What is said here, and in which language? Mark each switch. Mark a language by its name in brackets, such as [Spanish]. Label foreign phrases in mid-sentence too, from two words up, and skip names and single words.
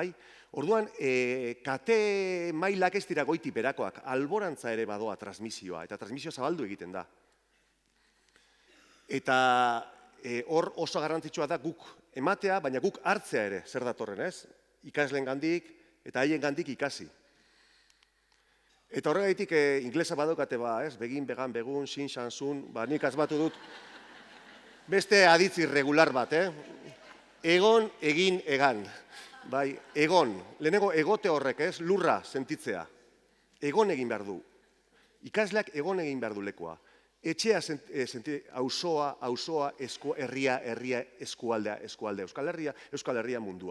[Basque] Orduan, kate mailak ez dira goiti berakoak, alborantza ere badoa transmisioa, eta transmisioa zabaldu egiten da. Eta hor oso garrantzitsua da guk ematea, baina guk hartzea ere, zer datorren, ez? Ikasleen gandik eta haien gandik ikasi. Eta horregaitik inglesa badokate [English] begin, began, begun, sin, san, sun, [Basque] nik asmatu dut beste aditz irregular bat, egon, egin, egan. Bai, egon, lehenengo egote horrek, lurra sentitzea. Egon egin behar du. Ikasleak egon egin behar du lekoa. Etxea auzoa, herria, eskualdea, Euskal Herria mundua.